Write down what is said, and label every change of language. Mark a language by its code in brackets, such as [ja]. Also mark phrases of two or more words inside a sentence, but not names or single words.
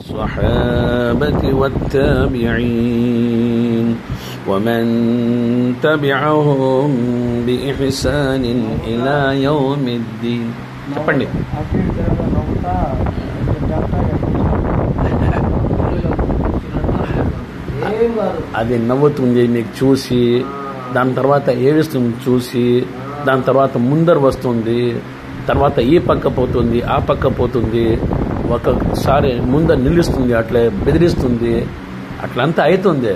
[ar] الصحابة والتابعين ومن تبعهم بإحسان إلى يوم الدين. [te] చెప్పండి. అది నవ్వుతుంది మీకు చూసి, దాని తర్వాత ఏడుస్తుంది చూసి, దాని తర్వాత ముందర వస్తుంది, తర్వాత ఈ పక్క పోతుంది, ఆ పక్క పోతుంది, ఒకసారి ముందర నిలుస్తుంది, అట్లే బెదిరిస్తుంది, అట్లంతా అవుతుంది.